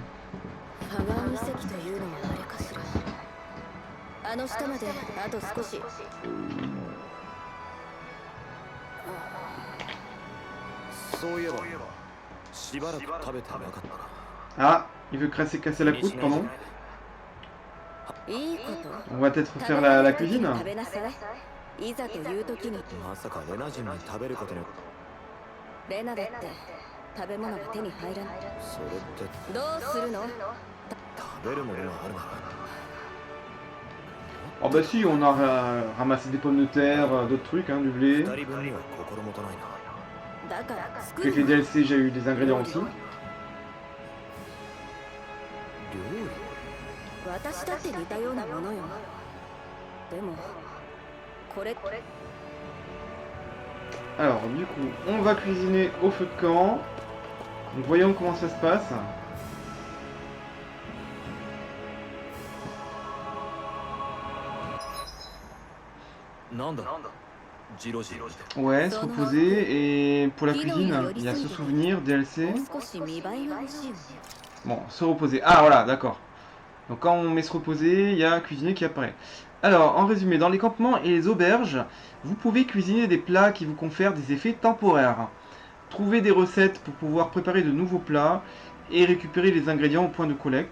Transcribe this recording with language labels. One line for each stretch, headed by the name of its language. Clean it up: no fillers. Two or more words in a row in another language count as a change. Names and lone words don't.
French: Ah, il veut casser la croûte, pardon. On va peut-être faire la cuisine.
Japanese: いざという時にまさかレナ人に食べることにレナだって食べ物が手に入らない。それってどうするの？食べるものがあるなら
French: Oh bah si, on a ramassé des pommes de terre, d'autres trucs, hein, du blé.
Japanese: 二人分には心もとないなだから作
French: Avec
Japanese: る
French: les
Japanese: の。
French: DLC, j'ai eu des ingrédients aussi.
Japanese: 料理私だって似たようなものよ。でもこれ
French: Alors, du coup, on va cuisiner au feu de camp. Donc, voyons comment ça se passe.
Japanese: なんだジロジロ
French: Ouais, se reposer. Et pour la cuisine, il y a se souvenir,
Japanese: も
French: DLC.
Japanese: う少し見栄えが欲しいわね。
French: Bon, se reposer. Ah, voilà, d'accord. Donc, quand on met se reposer, il y a cuisiner qui apparaît. Alors, en résumé, dans les campements et les auberges, vous pouvez cuisiner des plats qui vous confèrent des effets temporaires. Trouver des recettes pour pouvoir préparer de nouveaux plats et récupérer les ingrédients au point de collecte.